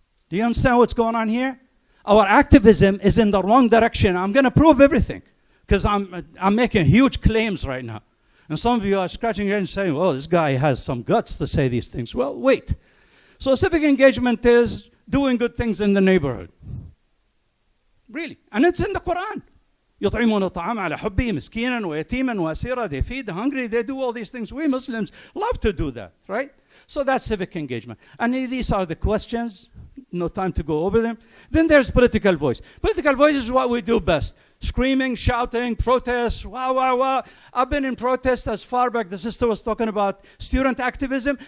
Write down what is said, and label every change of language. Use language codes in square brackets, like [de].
[en] Do you understand what's going on here? Our activism is in the wrong direction. I'm going to prove everything because I'm making huge claims right now. And some of you are scratching your head and saying, well, this guy has some guts to say these things. Well, wait. So civic engagement is doing good things in the neighborhood. Really. And it's in the Quran. [ar] يطعمون الطعام على حبه مسكينا ويتيما واسيرا. [en] They feed the hungry. They do all these things. We Muslims love to do that, right? So that's civic engagement. And these are the questions. No time to go over them. Then there's political voice. Political voice is what we do best. Screaming, shouting, protests, wah, wah, wah. I've been in protests as far back. The sister was talking about student activism.